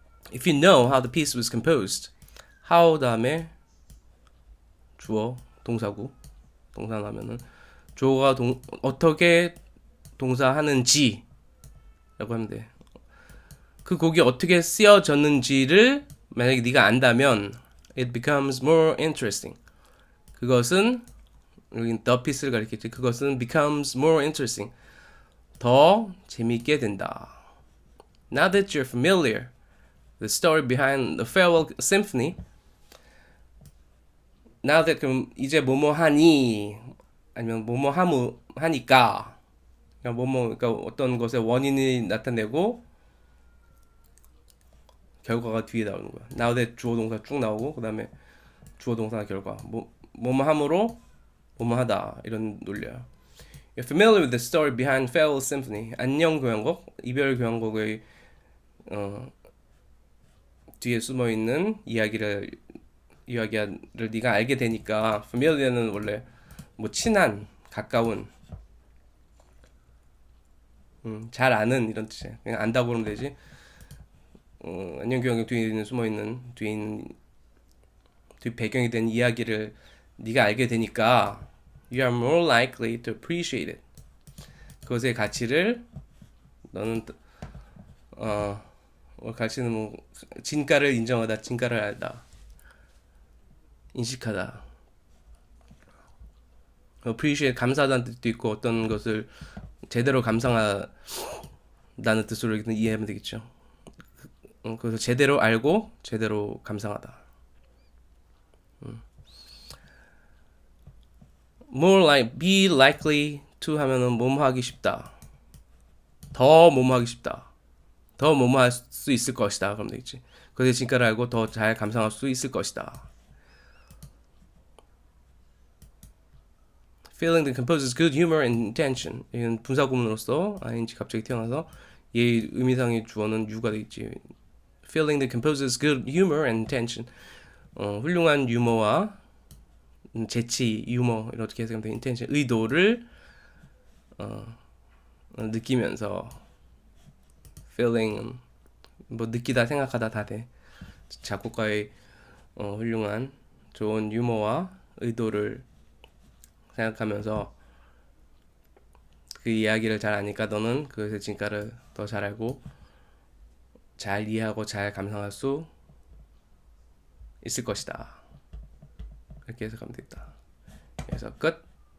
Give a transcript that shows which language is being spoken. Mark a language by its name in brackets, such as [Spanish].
[English] If you know how the piece was composed, [Korean] how 다음에 주어 동사구 동사 나면은 주어가 어떻게 동사하는지 라고 하면 돼. 그 곡이 어떻게 쓰여졌는지를 만약에 네가 안다면 [English] it becomes more interesting. [Korean] 그것은 여기 the piece를 가리켰지. 그것은 [English] becomes more interesting. [Korean] 더 재미있게 된다. [English] Now that you're familiar the story behind the Farewell Symphony. [Korean] Now that 그럼 이제 뭐뭐 하니 아니면 뭐뭐 하니까 그러니까 어떤 것의 원인이 나타내고 결과가 뒤에 나오는 거야. Now that 주어 동사 쭉 나오고 그 다음에 주어 동사 결과 뭐뭐 함으로 뭐뭐하다 이런 논리야. [English] You're familiar with the story behind Farewell Symphony. [Korean] 안녕 교향곡, 이별 교향곡의 뒤에 숨어 있는 이야기를 네가 알게 되니까 familiar는 원래 뭐 친한, 가까운, 잘 아는 이런 뜻이야. 그냥 안다고 그러면 되지. 안녕 교향곡 뒤에 숨어 있는 뒤 배경이 된 이야기를 네가 알게 되니까 [English] you are more likely to appreciate it. [Korean] 그것의 가치를 너는 가치는 뭐 진가를 인정하다, 진가를 알다, 인식하다. appreciate 감사하다는 뜻도 있고 어떤 것을 제대로 감상하다는 뜻으로 이해하면 되겠죠. 그래서 제대로 알고 제대로 감상하다. more like be likely to 하면은 뭐뭐 하기 쉽다. 더 뭐뭐 하기 쉽다. 더 뭐뭐 할 수 있을 것이다. 그러면 되겠지. 그것의 진가를 알고 더 잘 감상할 수 있을 것이다. [English] Feeling the composer's good humor and intention. [Korean] 이건 분사구문으로서 ing 갑자기 태어나서 얘 의미상의 주어는 you가 되겠지. [English] Feeling the composer's good humor and intention. [Korean] 훌륭한 유머와 재치, 유머 이렇게 해석하면 돼. intention 의도를 느끼면서 feeling 뭐 느끼다 생각하다 다 돼. 작곡가의 훌륭한 좋은 유머와 의도를 생각하면서 그 이야기를 잘 아니까 너는 그것의 진가를 더 잘 알고 잘 이해하고 잘 감상할 수 있을 것이다. 이렇게 해석하면 되겠다. 그래서 끝.